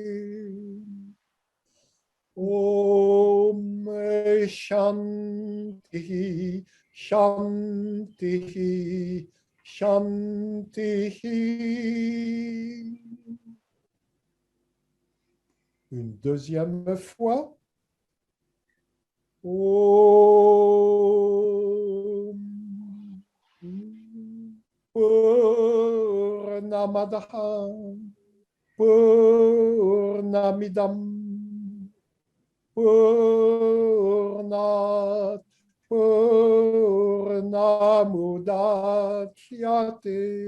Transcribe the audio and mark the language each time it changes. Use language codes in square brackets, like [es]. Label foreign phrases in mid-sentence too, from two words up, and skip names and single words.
[sa] Om Shanti Shanti Shanti. [fr] Une deuxième fois. [sa] Om Purnamadaha Purnamidam Purnat Purnamudachyate